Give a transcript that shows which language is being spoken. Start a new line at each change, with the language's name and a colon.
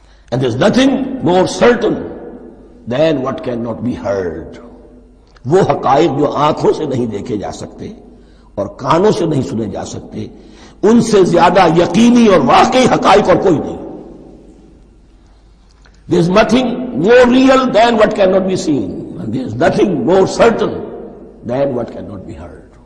English: And there's nothing more certain than what cannot be heard.
Urdu: وہ حقائق جو آنکھوں سے نہیں دیکھے جا سکتے اور کانوں سے نہیں سنے جا سکتے، ان سے زیادہ یقینی اور واقعی حقائق اور کوئی نہیں.
English: There's nothing more real than what cannot be seen. And there is nothing more certain than what cannot be heard.